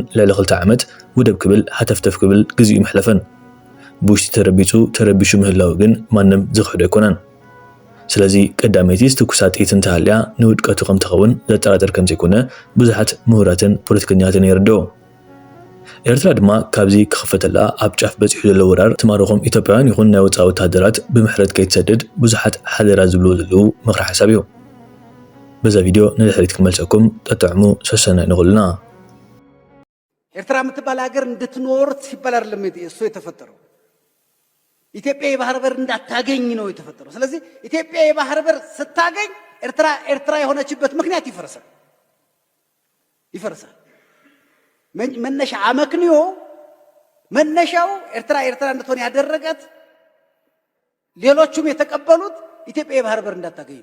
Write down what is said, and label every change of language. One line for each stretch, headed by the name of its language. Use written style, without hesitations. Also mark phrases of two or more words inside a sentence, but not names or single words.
Tigrinya: ልዕሊ 2 ዓመት ውደብ ክብል ሓተፍተፍ ክብል ግዜኡ መሕለፈን ብውሽጢ ተረቢሹ ምህላው ግን ማንም ዝኽሕዶ ኣይኮነን ስለዚ ቀዳመይቲ ትኩሳት እንተሃልያ ንውድቀቱ ከም ተኸውን ዘጠራጠር ከም ዘይኮነ ብዙሓት ምሁራትን ፖለቲከኛትን ይርድኡ ኤርትራ ድማ ካብዚ ክኽፈተላ ኣብ ጫፍ በፂሑ ዘሎ ወራር ትማርኾም ኢትዮጵያውያን ይኹን ናይ ወፃኢ ወታደራት ብምሕረት ከይትሰድድ ብዙሓት ሓደራ ዝብልዎ ዘለዉ ምክሪ ሓሳብ እዩ በዛ ቪድዮ ንድሕሪት ክመልሰኩም ጠጥዕሙ ሰሰና ንኽእሉና
Amharic: ኤርትራ የምትባል ሀገር እንድትኖር ሲባል አይደለም እሱ የተፈጠረው ኢትዮጵያ የባህር በር እንዳታገኝ ነው የተፈጠረው ስለዚህ ኢትዮጵያ የባህር በር ስታገኝ ኤርትራ የሆነችበት ምክንያት ይፈርሳል መነሻ አመክንዮ መነሻው ኤርትራ እንድትሆን ያደረጋት ሌሎቹም የተቀበሉት ኢትዮጵያ የባህር በር እንዳታገኝ